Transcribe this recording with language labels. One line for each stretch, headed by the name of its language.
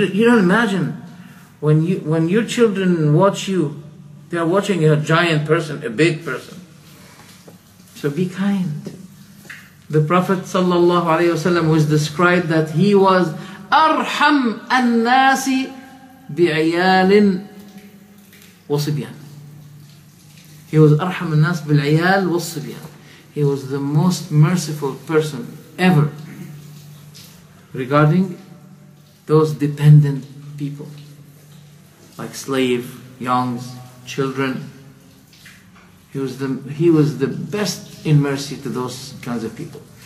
English: You don't imagine when your children watch you, they are watching a giant person, a big person. So be kind. The Prophet ﷺ was described that he was
Arabic: أرحم الناس بعيال وصبيان.
English: He was
Arabic: أرحم الناس بالعيال والصبيان.
English: He was the most merciful person ever regarding those dependent people, like slave, youngs, children. He was the best in mercy to those kinds of people.